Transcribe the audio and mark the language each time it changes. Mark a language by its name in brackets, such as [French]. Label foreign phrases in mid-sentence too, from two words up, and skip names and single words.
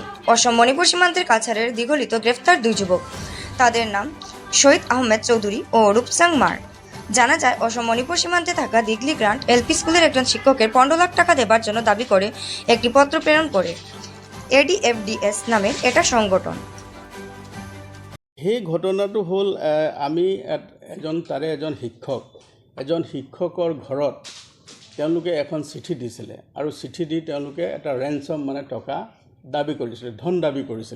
[Bangla] অসম মণিপুর সীমান্তের কাছাড়ের দীঘলিত গ্রেফতার 2 যুবক। তাদের নাম শহীদ আহমেদ চৌধুরী ও রূপসাং মার। জানা যায় অসম মণিপুর সীমান্তে থাকা দিগলি গ্রান্ট এলপি স্কুলের একজন শিক্ষকের 15 লাখ টাকা দেবার জন্য দাবি করে একটি পত্র প্রেরণ করে ADFDS নামের এটা সংগঠন। [Assamese] সেই ঘটনাটো হ'ল আমি তাৰে এজন শিক্ষকৰ ঘৰত তেওঁলোকে এখন চিঠি দিছিলে আৰু চিঠি দি তেওঁলোকে এটা ৰেঞ্চম মানে টকা দাবী কৰিছিলে, ধন দাবী কৰিছিলে।